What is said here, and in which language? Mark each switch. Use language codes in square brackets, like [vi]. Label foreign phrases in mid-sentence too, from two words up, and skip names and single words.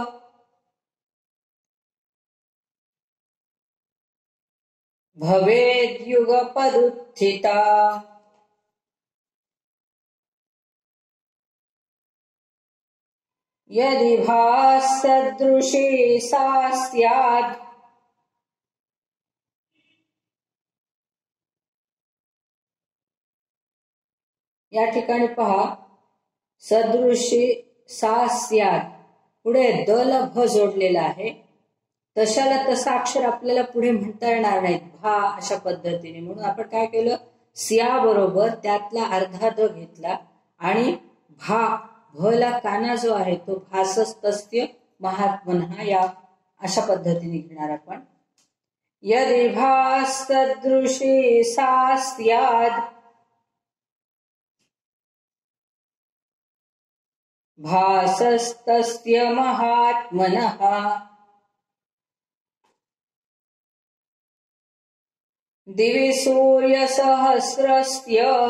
[sa] भवेद्युगपदुत्थिता यदि भासदृशी सा स्यात् [mr] या ठिकाणी पहा [sa] सदृशी सा स्यात् [mr] पुढे द ला भ जोडलेला आहे. तशाला तसा अक्षर आपल्याला पुढे म्हणता येणार नाहीत भा अशा पद्धतीने. म्हणून आपण काय केलं स्या बरोबर त्यातला अर्धा द घेतला आणि भा भ ला काना जो आहे तो [sa] भासस्तस्य महात्मनः [mr] या अशा पद्धतीने घेणार आपण. [sa] यदि भासदृशी सा स्यात् भासस्तस्य महात्मनः दिवि सूर्यसहस्रस्य